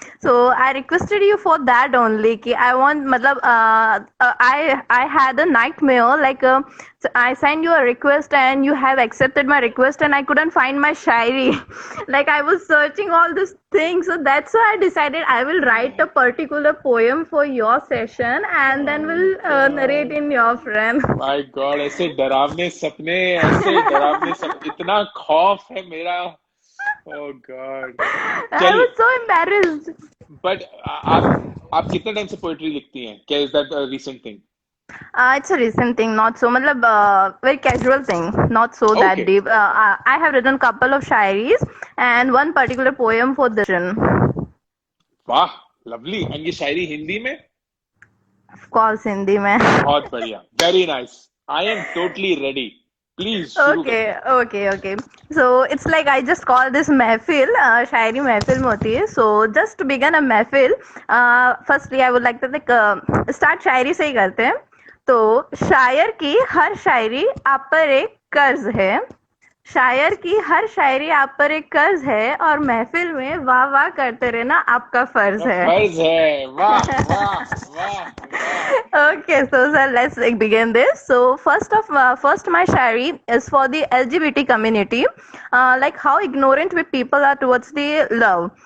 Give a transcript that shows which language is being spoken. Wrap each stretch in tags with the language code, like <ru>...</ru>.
<en>So I requested you for that only.</en> <hi>Ki</hi> <en>I want, matlab, I had a nightmare like so I sent you a request and you have accepted my request and I couldn't find my shayari. Like I was searching all these things, so that's why I decided I will write a particular poem for your session and then My we'll narrate God. in your frame. My God</en> <hi>ऐसे डरावने सपने ऐसे डरावने सपने इतना खौफ है मेरा</hi> <en>oh God I</en> <hi>चलिए</hi> <en>was so embarrassed.</en> <hi>बट आप कितने टाइम से पोएट्री लिखती हैं क्या</hi> <en>Is that a recent thing It's a recent thing, not so, matlab, very casual thing, not so that okay deep. I have written couple of shairis and one particular poem for this.</en> <hi>वाह lovely and ये शायरी हिंदी में</hi> <en>Of course,</en> <hi>Hindi में. बहुत बढ़िया,</hi> <en>very nice. I am totally ready.</en> <hi>Please शुरू करिए.</hi> <en>Okay. So it's like I just call this mehfil.</en> <hi>शायरी महफिल में होती है.</hi> <en>So just to begin a mehfil, firstly I would like to start</en> <hi>शायरी से ही करते हैं. तो शायर की हर शायरी आप पर एक कर्ज है. शायर की हर शायरी आप पर एक कर्ज है और महफिल में वाह वाह करते रहना आपका फर्ज है. फर्ज है. वाह वाह वाह.</hi> <en>Okay, so sir, let's begin this. So first my shayari is for the LGBT community, like how ignorant we people are towards the love.</en>